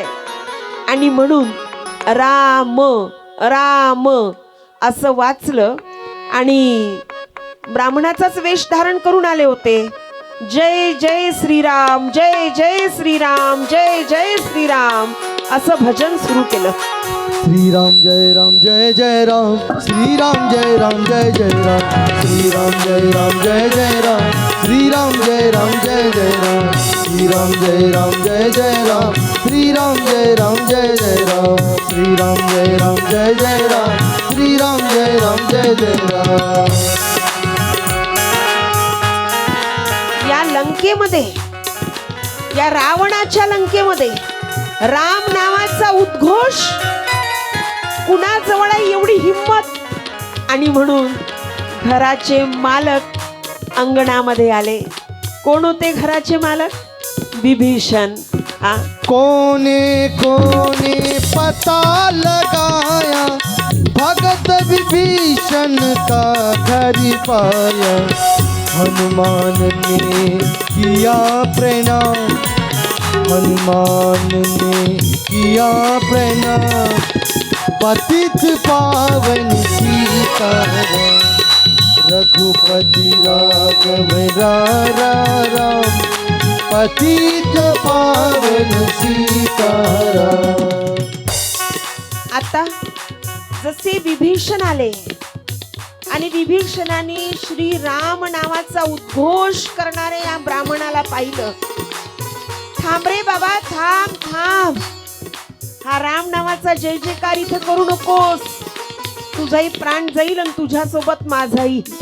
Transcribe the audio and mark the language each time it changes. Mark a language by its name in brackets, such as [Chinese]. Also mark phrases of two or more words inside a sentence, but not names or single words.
[Marathi] आणि म्हणून राम राम असं वाचलं आणि ब्राह्मणाचाच वेश धारण करून आले होते. जय जय श्रीराम, जय जय श्रीराम, जय जय श्रीराम असं भजन सुरू केलं. श्रीराम जय राम जय जय राम, श्रीराम जय राम जय जय राम, श्रीराम जय राम जय जय राम, श्रीराम जय राम जय जय राम, श्रीराम जय राम जय जय राम, श्रीराम जय राम जय जय राम, श्रीराम जय राम जय जय राम, श्रीराम जय राम जय जय राम. या लंकेमध्ये, या रावणाच्या लंकेमध्ये राम नावाचा उद्घोष कुणाजवळ आहे एवढी हिम्मत. आणि म्हणून घराचे मालक अंगणामध्ये आले. कोण होते घराचे मालक? विभीषण. हा [Hindi] कोने कोने पता लगाया, भगत विभीषण का घर पाया, हनुमान ने किया प्रणाम, हनुमान ने किया प्रणाम, पतित पावन सीताराम, रघुपति राघव राम, पतित पावन सीताराम. [Marathi] आता जसे विभीषण आले आणि विभीषणाने श्री राम नावाचा उद्घोष करणाऱ्या या ब्राह्मणाला पाहिलं. थांब रे बाबा, थांब थांब, हा राम नावाचा जय जयकार इथं करू नकोस, तुझाही प्राण जाईल आणि तुझ्यासोबत माझाही.